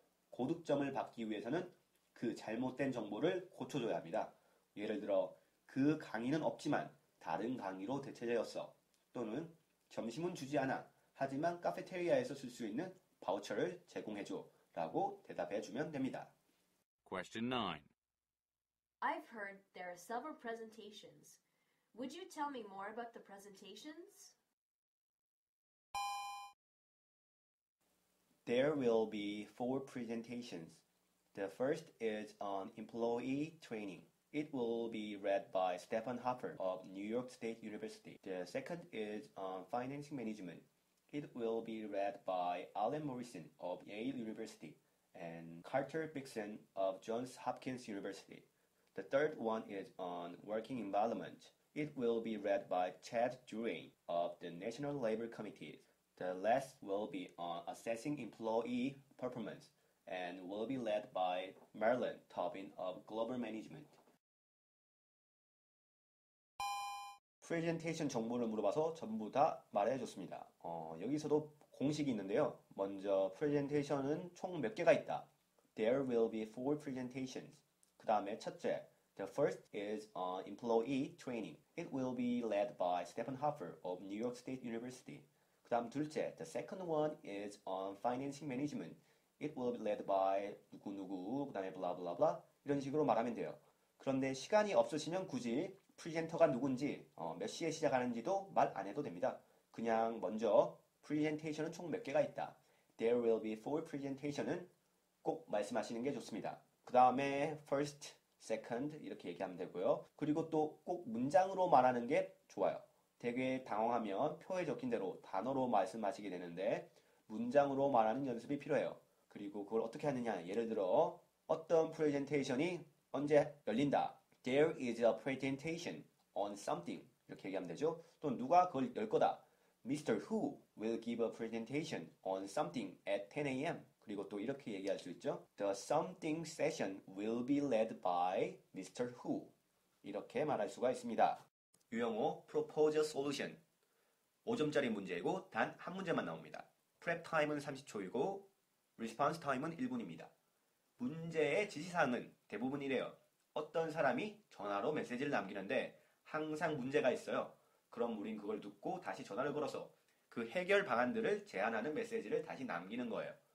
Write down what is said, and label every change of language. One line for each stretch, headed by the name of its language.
Korean: 고득점을 받기 위해서는 그 잘못된 정보를 고쳐줘야 합니다. 예를 들어 그 강의는 없지만 다른 강의로 대체되었어. 또는 점심은 주지 않아. 하지만 카페테리아에서 쓸 수 있는 바우처를 제공해줘 라고 대답해주면 됩니다.
English: Question 9. I've heard there are several presentations. Would you tell me more about the presentations? There will be 4 presentations. The first is on employee training. It will be read by Stephen Hopper of New York State University. The second is on financing management. It will be read by Alan Morrison of Yale University and Carter Bixson of Johns Hopkins University. The third one is on working environment. It will be read by Chad Durain of the National Labor Committee. The last will be on assessing employee performance and will be led by Marilyn Tobin of Global Management.
Korean: 프레젠테이션 정보를 물어봐서 전부 다 말해줬습니다. 여기서도 공식이 있는데요. 먼저 프레젠테이션은 총 몇 개가 있다.
English: There will be 4 presentations.
Korean: 그 다음에 첫째,
English: the first is on employee training. It will be led by Stephen Hopper of New York State University.
Korean: 그 다음 둘째,
English: the second one is on financing management. It will be led by
Korean: 누구누구, 그 다음에
English: blah blah blah
Korean: 이런 식으로 말하면 돼요. 그런데 시간이 없으시면 굳이 프리젠터가 누군지 몇 시에 시작하는지도 말 안 해도 됩니다. 그냥 먼저 프레젠테이션은 총 몇 개가 있다.
English: There will be 4 presentation
Korean: 은 꼭 말씀하시는 게 좋습니다. 그 다음에 first, second 이렇게 얘기하면 되고요. 그리고 또 꼭 문장으로 말하는 게 좋아요. 되게 당황하면 표에 적힌 대로 단어로 말씀하시게 되는데 문장으로 말하는 연습이 필요해요. 그리고 그걸 어떻게 하느냐. 예를 들어 어떤 프레젠테이션이 언제 열린다.
English: There is a presentation on something.
Korean: 이렇게 얘기하면 되죠. 또 누가 그걸 열 거다. Mr.
English: Who will give a presentation on something at 10 a.m.
Korean: 그리고 또 이렇게 얘기할 수 있죠.
English: The something session will be led by Mr. Who.
Korean: 이렇게 말할 수가 있습니다.
English: 유형호 Propose a Solution.
Korean: 5점짜리 문제이고 단 한 문제만 나옵니다. Prep time은 30초이고 Response time은 1분입니다. 문제의 지시사항은 대부분 이래요. 어떤 사람이 전화로 메시지를 남기는데 항상 문제가 있어요. 그럼 우린 그걸 듣고 다시 전화를 걸어서 그 해결 방안들을 제안하는 메시지를 다시 남기는 거예요.